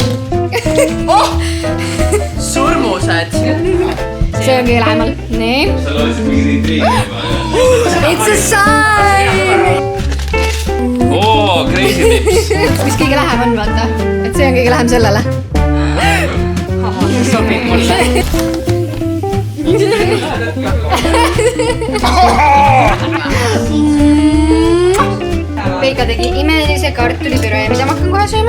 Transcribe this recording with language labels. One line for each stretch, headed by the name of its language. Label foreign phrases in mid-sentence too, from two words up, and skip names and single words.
Estonian: Oh! Surmused. See on kõige lähemal. Nii. Sa loodsid mingi intriigi.
English: It's a sign! Oo, crazy tips.
Estonian: Mis kõige lähem on, vaata. Et see on kõige lähem sellele. See sobib mulle. Veika tegi imelise kartulipüree, mida ma hakkan kohe sööma.